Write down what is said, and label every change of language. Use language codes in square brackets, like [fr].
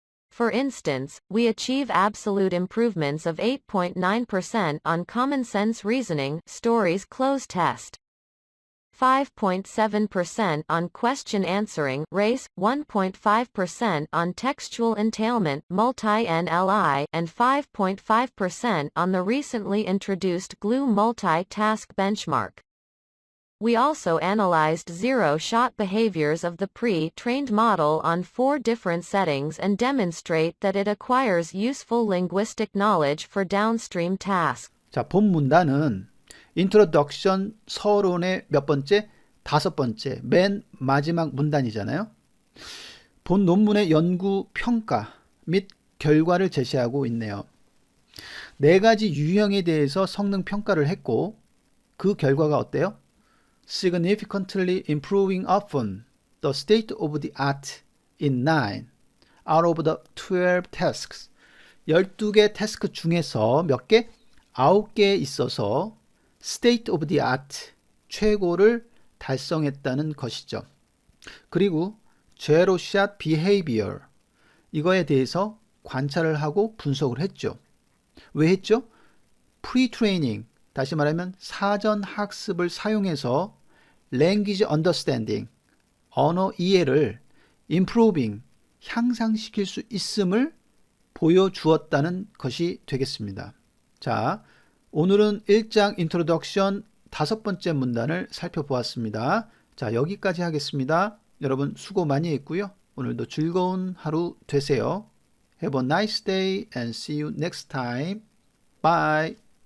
[en] For instance, we achieve absolute improvements of 8.9% on common sense reasoning stories close test, 5.7% on question answering race, 1.5% on textual entailment multi-NLI, and 5.5% on the recently introduced GLUE multi-task benchmark. We also analyzed zero-shot behaviors of the pre-trained model on 4 different settings and demonstrate that it acquires useful linguistic knowledge for downstream tasks. [ko] 자, 본 문단은 인트로덕션 서론의 몇 번째? 5번째, 맨 마지막 문단이잖아요. 본 논문의 연구 평가 및 결과를 제시하고 있네요. 4가지 유형에 대해서 성능 평가를 했고 그 결과가 어때요? [en] Significantly improving often the state of the art in 9 out of the 12 tasks. [ko] 12개 태스크 중에서 몇 개? 9개에 있어서 state of the art, 최고를 달성했다는 것이죠. 그리고 zero shot behavior, 이거에 대해서 관찰을 하고 분석을 했죠. 왜 했죠? pre-training, 다시 말하면 사전 학습을 사용해서 language understanding, 언어 이해를 improving, 향상시킬 수 있음을 보여주었다는 것이 되겠습니다. 자, 오늘은 1장 인트로덕션 5번째 문단을 살펴보았습니다. 자, 여기까지 하겠습니다. 여러분 수고 많이 했고요. 오늘도 즐거운 하루 되세요. [en] Have a nice day and see you next time. Bye.